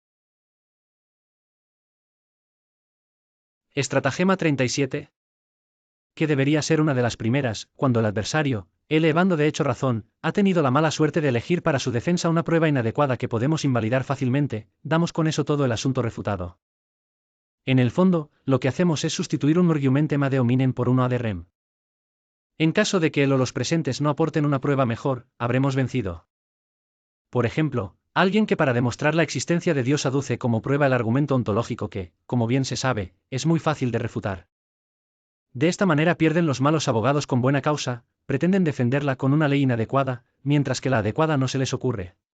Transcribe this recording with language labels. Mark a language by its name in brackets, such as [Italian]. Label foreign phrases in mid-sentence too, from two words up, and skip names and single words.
[Spanish] Estratagema 37. Que debería ser una de las primeras, cuando el adversario, elevando de hecho razón, ha tenido la mala suerte de elegir para su defensa una prueba inadecuada que podemos invalidar fácilmente, damos con eso todo el asunto refutado. En el fondo, lo que hacemos es sustituir un [Latin] argumentum ad hominem [Spanish] por uno [Latin] ad rem. [Spanish] En caso de que él o los presentes no aporten una prueba mejor, habremos vencido. Por ejemplo, alguien que para demostrar la existencia de Dios aduce como prueba el argumento ontológico que, como bien se sabe, es muy fácil de refutar. De esta manera pierden los malos abogados con buena causa, pretenden defenderla con una ley inadecuada, mientras que la adecuada no se les ocurre.